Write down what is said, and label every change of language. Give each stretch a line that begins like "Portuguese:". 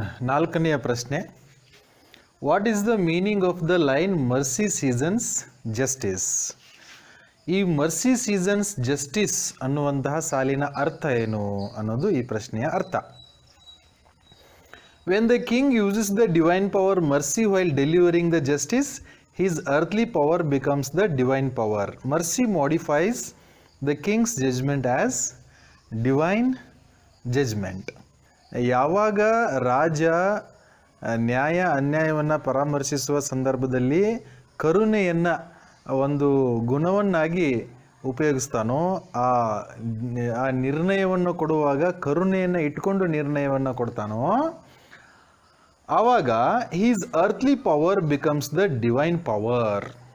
Kannada: 4ನೆಯ ಪ್ರಶ್ನೆ.
English: What is the meaning of the line mercy seasons justice?
Kannada: ಈ
English: mercy seasons justice
Kannada: ಅನ್ನುವಂತಹ ಸಾಲಿನ ಅರ್ಥ ಏನು ಅನ್ನೋದು ಈ ಪ್ರಶ್ನೆಯ ಅರ್ಥ.
English: When the king uses the divine power mercy while delivering the justice, his earthly power becomes the divine power. Mercy modifies the king's judgment as divine judgment.
Kannada: ಯಾವಾಗ ರಾಜ ನ್ಯಾಯ ಅನ್ಯಾಯವನ್ನು ಪರಾಮರ್ಶಿಸುವ ಸಂದರ್ಭದಲ್ಲಿ ಕರುಣೆಯನ್ನು ಒಂದು ಗುಣವನ್ನಾಗಿ ಉಪಯೋಗಿಸ್ತಾನೋ, ಆ ನಿರ್ಣಯವನ್ನು ಕೊಡುವಾಗ ಕರುಣೆಯನ್ನು ಇಟ್ಕೊಂಡು ನಿರ್ಣಯವನ್ನು ಕೊಡ್ತಾನೋ, ಆವಾಗ
English: His earthly power becomes the divine power.